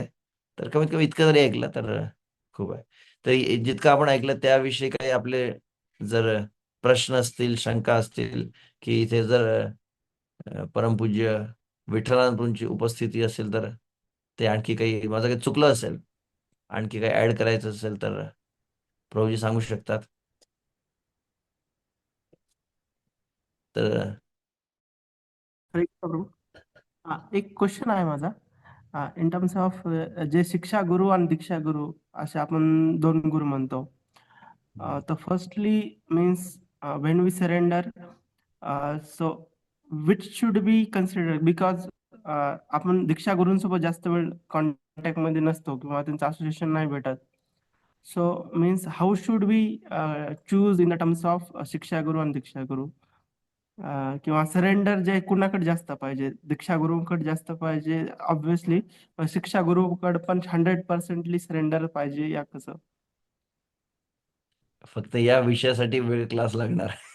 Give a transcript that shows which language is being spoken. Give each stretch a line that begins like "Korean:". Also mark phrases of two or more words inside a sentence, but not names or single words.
Marathi: तर कमीत कमी इतकं जरी ऐकलं तर खूप आहे. तर जितकं आपण ऐकलं त्याविषयी काही आपले जर प्रश्न असतील, शंका असतील, की इथे जर परमपूज्य विठ्ठलांची उपस्थिती असेल, तर ते आणखी काही माझं काही चुकलं असेल, आणखी काही ॲड करायचं असेल, तर प्रभूजी सांगू शकतात. तर हरे कृष्ण प्रभू. एक क्वेश्चन आहे माझा.
English: in terms of
Marathi: जे शिक्षा गुरु आणि दीक्षा गुरु असे आपण दोन गुरु म्हणतो. तर
English: firstly means when we surrender, so which should be consider, because
Marathi: आपण दीक्षा गुरूंसोबत जास्त वेळ कॉन्टॅक्ट मध्ये नसतो किंवा त्यांचं असोसिएशन नाही भेटत.
English: so means how should we choose in the terms of
Marathi: शिक्षा गुरु आणि दीक्षा गुरु, किंवा सरेंडर जे कुणाकडे जास्त पाहिजे, दीक्षा गुरुकडे जास्त पाहिजे ऑब्व्हियसली, शिक्षा गुरुकडे पण 100% सरेंडर पाहिजे, या कसं? फक्त या विषयासाठी वेळ क्लास लागणार.